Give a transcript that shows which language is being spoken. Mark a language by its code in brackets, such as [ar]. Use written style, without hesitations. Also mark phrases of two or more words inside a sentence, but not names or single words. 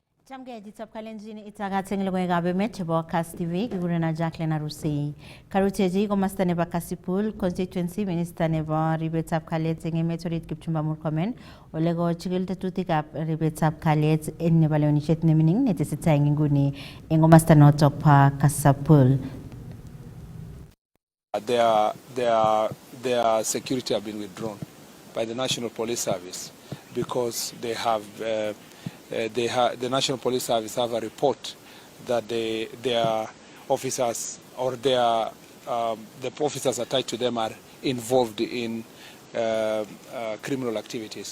[kln] Chamgeji Kalenjini itagating lugoy gabi met chebo Kass TV gigurena Jacqueline Arusi. Karuteji komasta neba Kasipul constituency minister neba Ribetap Kalet enge metorit Kipchumba Murkomen olego chigil tetutik ab Ribetap Kalet en neba leonishet nemining netesita nguni engomasta notok pa Kasipul. [en] Their security have been withdrawn by the National Police Service because they have the National Police Service have a report that their officers or the officers attached to them are involved in criminal activities.